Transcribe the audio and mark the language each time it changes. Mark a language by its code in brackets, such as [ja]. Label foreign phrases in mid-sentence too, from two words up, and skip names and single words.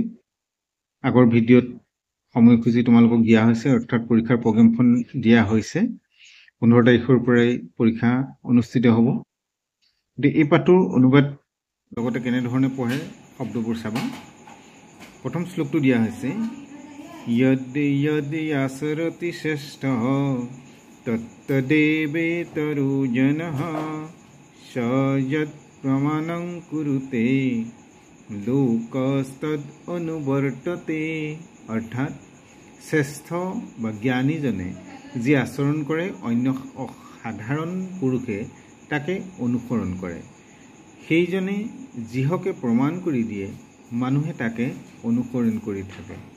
[as] আগৰ ভিডিঅ'ত সময়সূচী তোমালোকক দিয়া হৈছে, অৰ্থাৎ পৰীক্ষাৰ প্ৰগ্ৰেমখন দিয়া হৈছে। 15 তাৰিখৰ পৰাই পৰীক্ষা অনুষ্ঠিত হ'ব। এই পাঠটোৰ অনুবাদ লগতে কেনেধৰণে পঢ়ে শব্দবোৰ চাবা। প্ৰথম শ্লোকটো দিয়া হৈছে [sa] यद् आचरति श्रेष्ठः तत्तदेवेतरो जनः स यत् प्रमाणं कुरुते लोकस्तद् अनुवर्तते। [as] অৰ্থাৎ শ্ৰেষ্ঠ বা জ্ঞানীজনে যি আচৰণ কৰে অন্য সাধাৰণ পুৰুষে তাকে অনুসৰণ কৰে, সেইজনে যিহকে প্ৰমাণ কৰি দিয়ে মানুহে তাকে অনুসৰণ কৰি থাকে।